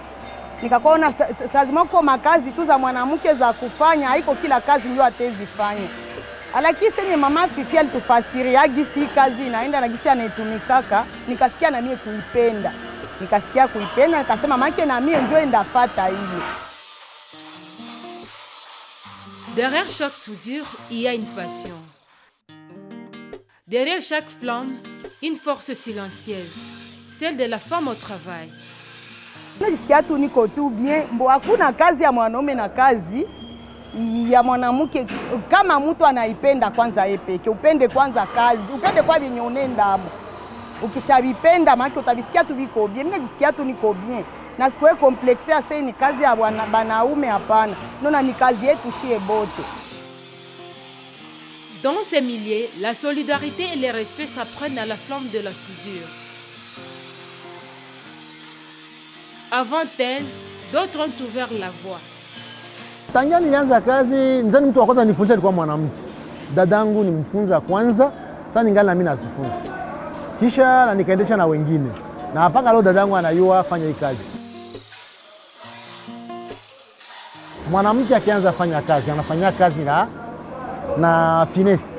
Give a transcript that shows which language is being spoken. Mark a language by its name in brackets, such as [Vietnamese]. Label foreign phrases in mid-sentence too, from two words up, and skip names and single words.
[Swahili] Nikaona lazima kwa makazi tu za mwanamke za kufanya, haiko kila kazi ndio atezifanya. Lakini senye mama Fifi alitufasiria gisi kazi inaenda na gisi anaitumikaka, nikasikia na mie kuipenda. Nikasema make na mie ndio ndafata hiyo. [French] Derrière chaque soudure, il y a une passion. Derrière chaque flamme, une force silencieuse, celle de la femme au travail. [Swahili] Najisikia tu niko tu bien, mbo hakuna kazi ya mwanaume na kazi ya mwanamke. Kama mtu anaipenda kwanza peke, upende kwanza kazi, upende kwa vyenye unaenda hapo. Ukishavipenda maana utabisikia tu viko bien. Mimi najisikia tu niko bien. Na sikuwe komplexe ya sei ni kazi ya banaume hapana. Nona ni kazi yetu shie bote. [French] Dans ces milieux, la solidarité et le respect s'apprennent à la flamme de la soudure. Avant elle, d'autres ont ouvert la voie. [Swahili] Tangia nilianza kazi, nzani mtu wa kwanza nifundisha alikuwa mwanamke. Dadangu nimfunza kwanza, sasa ningali na mimi nasifunza. Kisha na nikaendesha na wengine. Na mpaka leo dadangu anayua fanya hii kazi. Mwanamke akianza fanya kazi, anafanya kazi na finesse.